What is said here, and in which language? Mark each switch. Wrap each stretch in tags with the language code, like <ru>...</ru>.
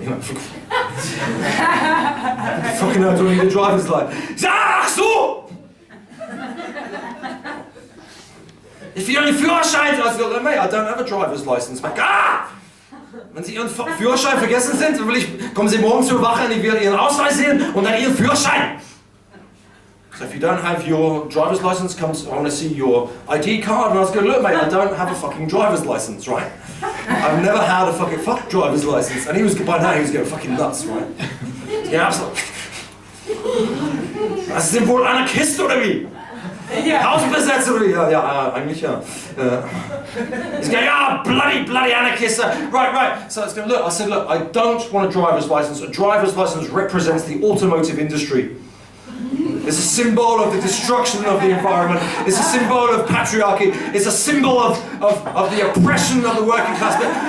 <en>You know, fucking hell, I don't need a driver's license.</en> <de>Ach so!</de> <en>If you only Führerschein, I said, mate, I don't have a driver's license, mate. Ah!</en> <de>Wenn Sie Ihren Führerschein vergessen sind, dann kommen Sie morgen zur Wache und ich will Ihren Ausweis sehen und dann Ihren Führerschein.</de> <en>So if you don't have your driver's license, I want to see your ID card. And I was going, look mate, I don't have a fucking driver's license, right? I've never had a fucking driver's license. And by now he was getting fucking nuts, right? Yeah, absolutely.</en> <de>Das sind wohl Anarchist oder wie? Ja. Hausbesetzer oder wie? Ja, eigentlich ja.</de> <en>He's going, yeah, bloody anarchist. Right. So I was going, look, I don't want a driver's license. A driver's license represents the automotive industry. It's a symbol of the destruction of the environment. It's a symbol of patriarchy. It's a symbol of the oppression of the working class.</en>